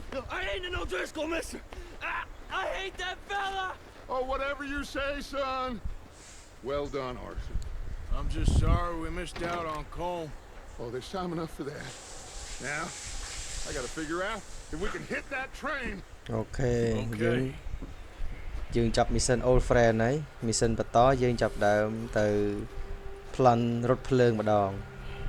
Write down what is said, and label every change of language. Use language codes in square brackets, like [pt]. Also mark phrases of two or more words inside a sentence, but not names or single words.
[en] I ain't an O'Driscoll, mister. I hate that fella. Oh, whatever you say, son. Well done, Arthur. I'm just sorry we missed out on Colm. Oh, there's time enough for that. Now, I gotta figure out if we can hit that train. OK [km] អូខេ យើងចាប់ [en] mission old friend [km] ហើយ mission បន្តយើងចាប់ដើមទៅ plan រថភ្លើងម្ដង